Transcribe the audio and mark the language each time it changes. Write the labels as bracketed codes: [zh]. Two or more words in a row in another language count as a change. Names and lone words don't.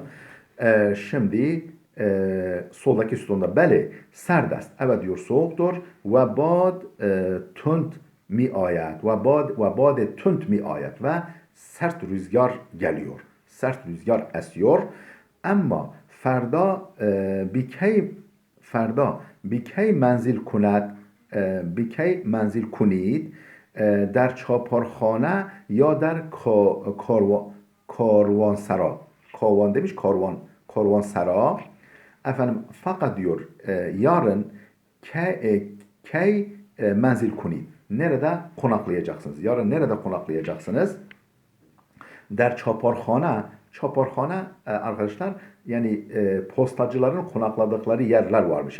[tr] Şimdi soldaki sütunda [fa] بلی سرد است. [tr] Evet diyor, soğuktur. Ve [fa] باد تند می‌آید. [tr] Ve [fa] باد تند می‌آید. [tr] Ve sert rüzgar geliyor. Sert rüzgar esiyor. [fa] Ama فردا بیکی منزل کنید در چاپارخانه یا در کاروانسرا. [tr] Karvan demiş, karvansara. Efendim fakat diyor yarın [fa] منزل کنید. [tr] Nerede konaklayacaksınız? Yarın nerede konaklayacaksınız? [fa] در چاپارخانه. [tr] Çaparhane arkadaşlar yani postacıların konakladıkları yerler varmış.